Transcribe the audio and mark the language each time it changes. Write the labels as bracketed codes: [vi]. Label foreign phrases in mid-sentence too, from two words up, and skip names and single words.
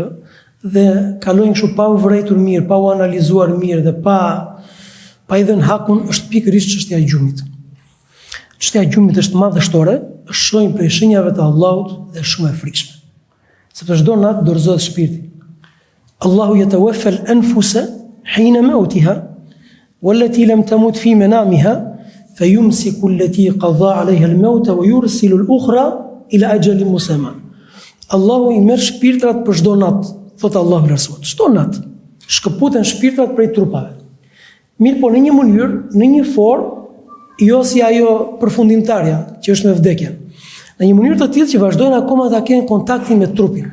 [sq] Dhe kalojnë kështu pa u vërejtur mirë, pa u analizuar mirë dhe pa i dhënë hakun, është pikërisht çështja e gjumit. Çështja e gjumit është madhështore, është shojnë prej shenjave të Allahut dhe shumë e frikshme. Sepse çdo natë dorëzohet shpirti. [ar] اللَّهُ يَتَوَفَّى الْأَنْفُسَ حِينَ مَوْتِهَا وَالَّتِي لَمْ تَمُتْ فِي مَنَامِهَا فَيُمْسِكُ الَّتِي قَضَى عَلَيْهَا الْمَوْتَ وَيُرْسِلُ الْأُخْرَى إِلَى أَجَلٍ مُسَمًّى. [sq] Allahu i merr shpirtrat për çdo natë, thot Allahu lartësuar. Çdo natë shkëputen shpirtrat prej trupave. Mirë po në një mënyrë, në një formë, jo si ajo përfundimtarja që është me vdekjen. Në një mënyrë të tillë që vazhdojnë akoma ta kenë kontaktin me trupin.